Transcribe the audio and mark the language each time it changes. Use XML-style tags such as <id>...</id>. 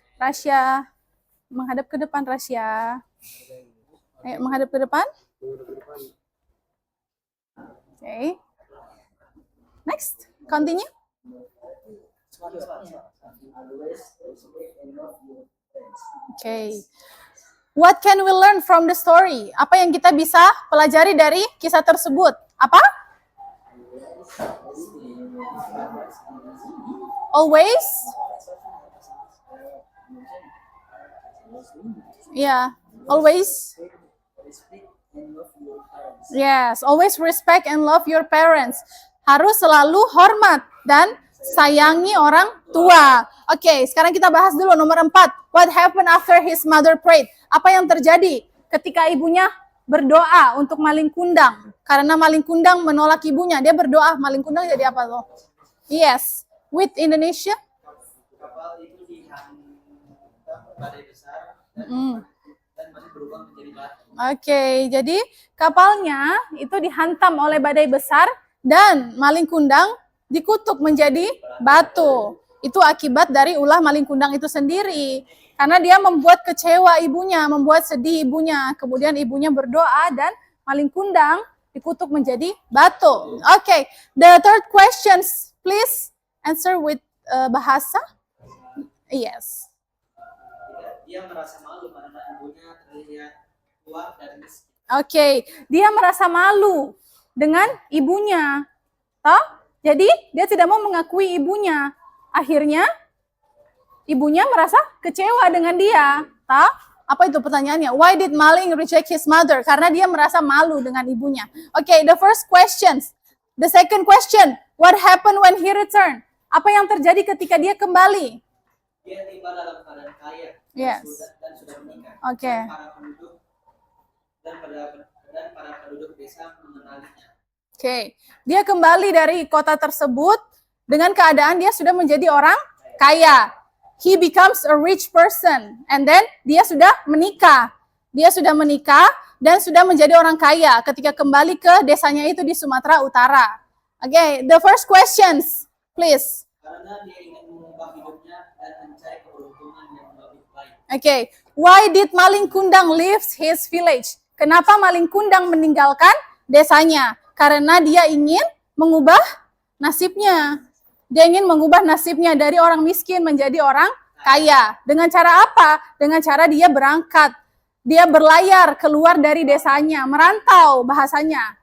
<id>Rasya, menghadap ke depan, Rasya. Ayo, menghadap ke depan.</id> <en>Okay. Next, continue. Okay. What can we learn from the story?</en> <id>Apa yang kita bisa pelajari dari kisah tersebut? Apa?</id> <en>Always? Yeah, always. Yes, always respect and love your parents.</en> <id>Harus selalu hormat dan sayangi orang tua. Oke, sekarang kita bahas dulu nomor 4.</id> <en>What happened after his mother prayed?</en> <id>Apa yang terjadi ketika ibunya berdoa untuk Maling Kundang? Karena Maling Kundang menolak ibunya, dia berdoa. Maling Kundang jadi apa loh?</id> <en>Yes, with Indonesia.</en> <id>Kapal itu dihantam badai besar dan Malin berubah menjadi batu. Oke, jadi kapalnya itu dihantam oleh badai besar dan Maling Kundang dikutuk menjadi batu. Itu akibat dari ulah Maling Kundang itu sendiri. Karena dia membuat kecewa ibunya, membuat sedih ibunya. Kemudian ibunya berdoa dan Maling Kundang dikutuk menjadi batu.</id> <en>Oke, the third questions, please answer with bahasa. Yes.</en> <id>Dia merasa malu karena ibunya terlihat tua dan miskin. Oke, dia merasa malu dengan ibunya. Toh? Jadi dia tidak mau mengakui ibunya. akhirnya ibunya merasa kecewa dengan dia. Apa itu pertanyaannya?</id> <en>Why did Maling reject his mother?</en> <id>Karena dia merasa malu dengan ibunya.</id> <en>Okay, the first questions. The second question, what happened when he returned?</en> <id>Apa yang terjadi ketika dia kembali? Dia tiba dalam keadaan kaya</id> <en>Yes.</en> <id>dan sudah menikah. Oke. Dan para penduduk desa mengenalinya. Oke, dia kembali dari kota tersebut dengan keadaan dia sudah menjadi orang kaya.</id> <en>He becomes a rich person, and then</en> <id>dia sudah menikah. Dia sudah menikah dan sudah menjadi orang kaya ketika kembali ke desanya itu di Sumatera Utara.</id> <en>Oke, the first questions, please.</en> <id>Karena dia ingin mengubah hidupnya dan mencari keberuntungan yang lebih baik.</id> <en>Oke, why did Maling Kundang leave his village?</en> <id>Kenapa Maling Kundang meninggalkan desanya? Karena dia ingin mengubah nasibnya. Dia ingin mengubah nasibnya dari orang miskin menjadi orang kaya. Dengan cara apa? Dengan cara dia berangkat. Dia berlayar keluar dari desanya, merantau bahasanya.</id>